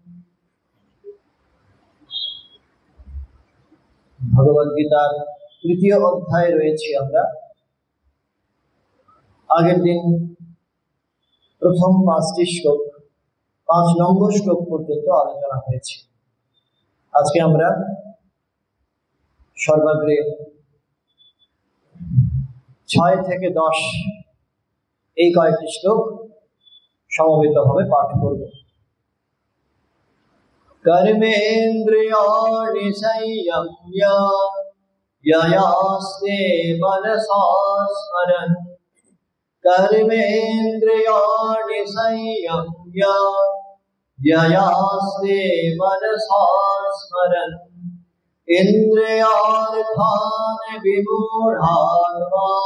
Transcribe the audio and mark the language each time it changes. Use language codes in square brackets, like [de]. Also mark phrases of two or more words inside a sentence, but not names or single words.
[bn] ভগবদ্গীতার তৃতীয় অধ্যায় রয়েছি আমরা। আগের দিন প্রথম 5টি শ্লোক 5 নম্বর শ্লোক পর্যন্ত আলোচনা হয়েছে। আজকে আমরা সর্বাগ্রে 6 থেকে 10 এই কয়েকটি শ্লোক সমবেতভাবে পাঠ করব। [sa] कर्मेन्द्रियाणि संयम्य ययास्ते मनसा स्मरन् कर्मेन्द्रियाणि संयम्य ययास्ते मनसा स्मरन् इन्द्रियार्थान् विमूढात्मा